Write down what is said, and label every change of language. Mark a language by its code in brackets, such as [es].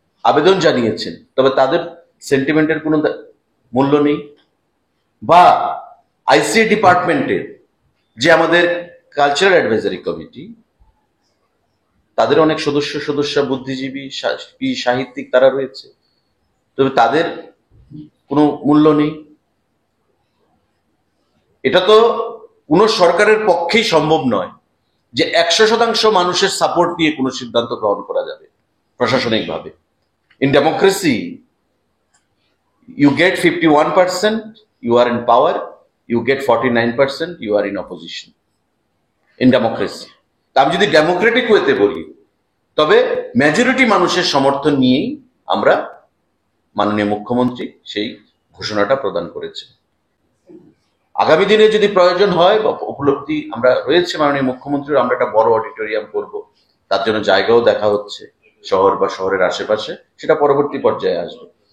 [bn] আবেদন জানিয়েছেন, তবে তাদের সেন্টিমেন্টের কোনো মূল্য নেই, বা আইসিএ ডিপার্টমেন্টের যে আমাদের কালচারাল অ্যাডভাইজারি কমিটি, তাদের অনেক সদস্য বুদ্ধিজীবী, সাহিত্যিক তারা রয়েছে, তবে তাদের কোনো মূল্য নেই। এটা তো কোনো সরকারের পক্ষেই সম্ভব নয় যে 100% মানুষের সাপোর্ট নিয়ে কোনো সিদ্ধান্ত গ্রহণ করা যাবে প্রশাসনিকভাবে। [en] In democracy you get 51%, you are in power, you get 49%, you are in opposition in democracy. [bn] আমি যদি ডেমোক্রেটিক ওয়েতে বলি, তবে মেজরিটি মানুষের সমর্থন নিয়েই আমরা মাননীয় মুখ্যমন্ত্রী সেই ঘোষণাটা প্রদান করেছে। আগামী দিনে যদি প্রয়োজন হয় বা উপলব্ধি আমরা রয়েছে মাননীয় মুখ্যমন্ত্রীর, আমরা একটা বড় অডিটোরিয়াম করব, তার জন্য জায়গাও দেখা হচ্ছে শহর বা শহরের আশেপাশে, সেটা পরবর্তী পর্যায়ে আসবে।